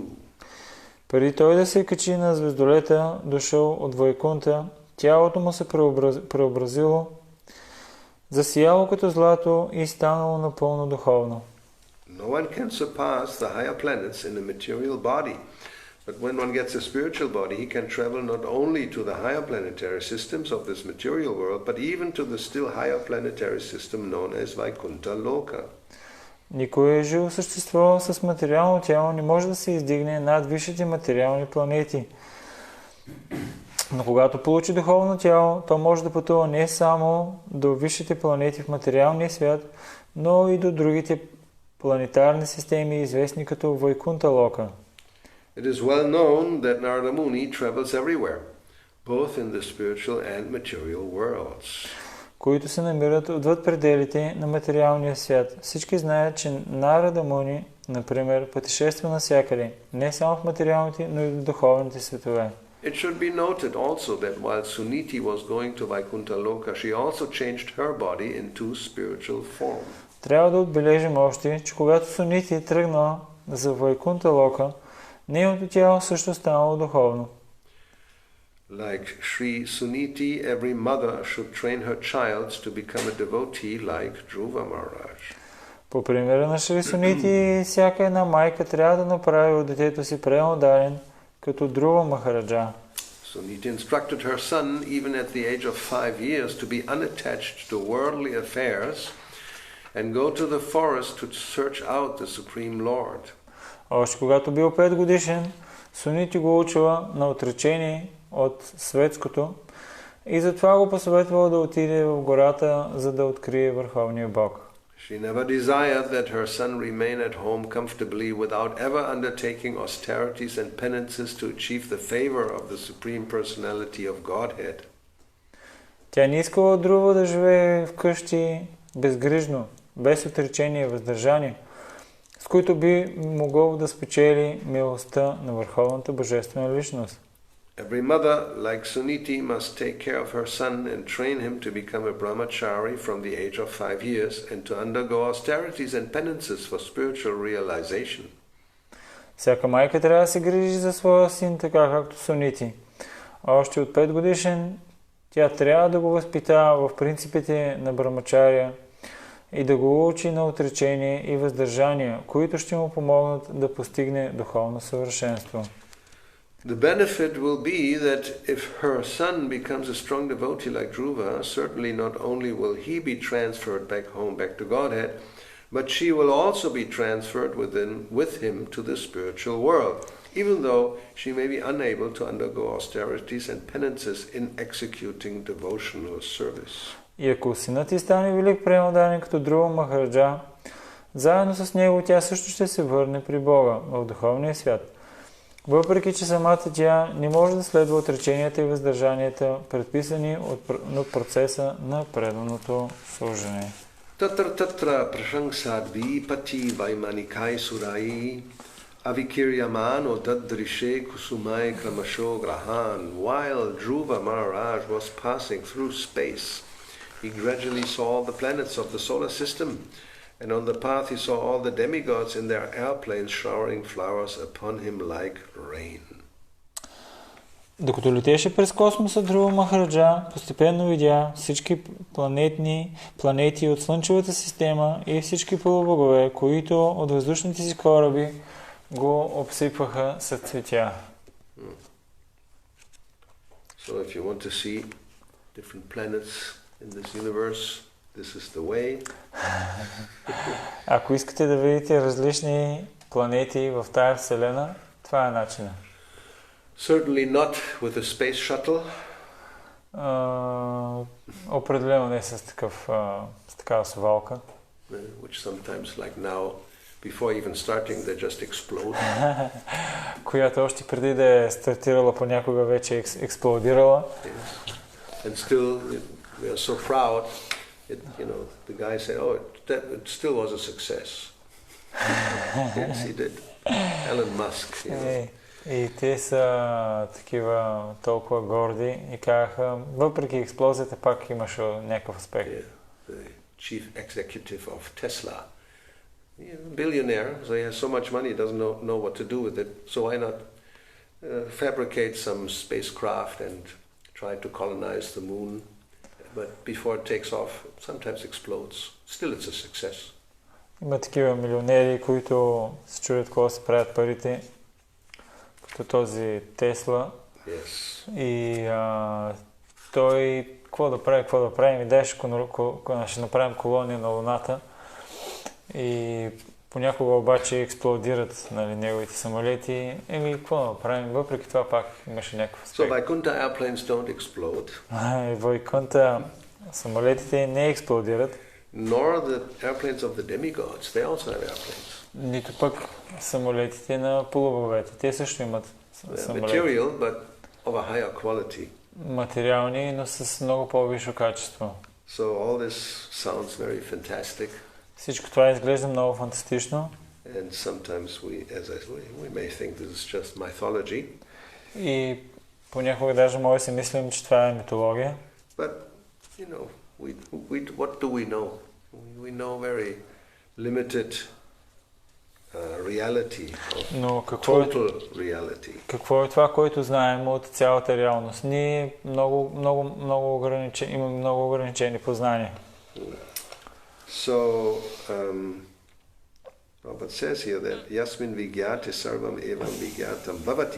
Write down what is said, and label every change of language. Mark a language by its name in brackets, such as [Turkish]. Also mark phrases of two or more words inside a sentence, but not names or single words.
[Bulgarian] Преди той да се качи на звездолета, дошъл от Вайкунта, тялото му се преобразило, засияло като злато и станало напълно духовно. [English] No one can surpass the higher planets in a material body. But when one gets a spiritual body, he can travel not only to the higher planetary systems of this material world, but even to the still higher planetary system known as Vaikuntha Loka. [Bulgarian] Никое живо същество с материално тяло не може да се издигне над висшите материални планети. Но когато получи духовно тяло, то може да пътува не само до висшите планети в материалния свят, но и до другите планетарни системи, известни като Вайкунта Лока. [English] It is well known that Narada Muni travels everywhere, both in the spiritual and material worlds. [Bulgarian] Които се намират отвъд пределите на материалния свят. Всички знаят, че Нарада Муни, например, пътешества навсякъде, не само в материалните, но и в духовните светове. [English] It should be noted also that while Suniti was going to Vaikuntha Loka, she also changed her body into spiritual form. [Bulgarian] Трябва да отбележим още, че когато Сунити тръгнала за Вайкунта Лока, нейното тяло също станало духовно. [English] Like Sri Suniti, every mother should train her child to become a devotee like Dhruva Maharaj. [Bulgarian] По примера на Шри Сунити, всяка една майка трябва да направи от детето си преударен, като Друва Махараджа. [English] Suniti instructed her son, even at the age of 5 years, to be unattached to worldly affairs and go to the forest to search out the Supreme Lord. [Bulgarian] Още когато бил 5 годишен, Сунити го учила на отречение от светското и затова го посъветвала да отиде в гората, за да открие Върховния Бог. [English] She never desired that her son remain at home comfortably without ever undertaking austerities and penances to achieve the favor of the Supreme Personality of Godhead. [Bulgarian] Тя не искала Друва да живее вкъщи безгрижно, без отречение и въздържание, с които би могъл да спечели милостта на Върховната Божествена Личност. [English] Every mother, like Suniti, must take care of her son and train him to become a brahmachari from the age of 5 years and to undergo austerities and penances for spiritual realization. [Bulgarian] Всяка майка трябва да се грижи за своя син, така както Сунити. Още от 5 годишен тя трябва да го възпитава в принципите на брамачария и да го учи на отречение и въздържание, които ще му помогнат да постигне духовно съвършенство. [English] The benefit will be that if her son becomes a strong devotee like Dhruva, certainly not only will he be transferred back home, back to Godhead, but she will also be transferred with him to the spiritual world, even though she may be unable to undergo austerities and penances in executing devotional service. [Bulgarian] И ако синът ти стане велик преударен като Друва Махараджа, заедно с него тя също ще се върне при Бога в духовния свят. Въпреки че самата тя не може да следва отреченията и въздържанията, предписани от процеса на преданото служене. [Sanskrit] तत्र प्रशंसद् पति वैमानिकै सुरै अविकिर्यमानो ददृशे कुसुमै क्रमशो ग्रहान्. [English] While Dhruva Maharaj was passing through space, he gradually saw the planets of the solar system, and on the path he saw all the demigods in their airplanes showering flowers upon him like rain. [Bulgarian] Докато летеше през космоса, Друва Махараджа постепенно видя всички планети от Слънчевата система и всички полубогове, които от въздушните си кораби го обсипваха с цветя. [English] So if you want to see different planets in this universe, this is the way. [Bulgarian] Ако искате да видите различни планети в тая вселена, това е начинът. [English] Certainly not with a space shuttle. [Bulgarian] Определено не с такава совалка. [English] Which sometimes, like now, before even starting, they just explode. [Bulgarian] Която още преди да е стартирала понякога вече експлодирала. [English] Yes. And still, we are so proud. The guy said, "Oh, it still was a success." Yes, he did. Elon Musk. [Bulgarian] И те са такива толкова горди и казаха, въпреки експлозията пак имаше някакъв успех. [English] The chief executive of Tesla, billionaire, so he has so much money, he doesn't know what to do with it. So why not fabricate some spacecraft and try to colonize the moon? But before it takes off, sometimes explodes. Still, it's a success. [Bulgarian] Има такива милионери, които се чудят какво се правят парите, като този Тесла. [English] Yes. [Bulgarian] И той какво да прави, ми дай ще направим колония на Луната. И понякога обаче експлодират неговите самолети. Какво да направим, въпреки това пак имаше някакъв успех. [English] So Vaikuntha airplanes don't explode. [Bulgarian] Вайкунта самолетите не експлодират. [English] Nor the airplanes of the demigods. They also have airplanes. [Bulgarian] Нито пък самолетите на полубоговете. Те също имат самолети. [English] Material, but of a higher quality. [Bulgarian] Материални, но с много по-висше качество. [English] So all this sounds very fantastic. [Bulgarian] Всичко това изглежда много фантастично. [English] And sometimes we may think this is just mythology. [Bulgarian] И понякога даже може да си мислим, че това е митология. [English] But what do we know? We know very limited reality, total reality. [Bulgarian] Какво е това, което знаем от цялата реалност? Ние имаме много ограничени познания. [English] So, Prabhupada says here that [Sanskrit] यस्मिन् विज्ञाते सर्वम् एवम् विज्ञातम् भवति.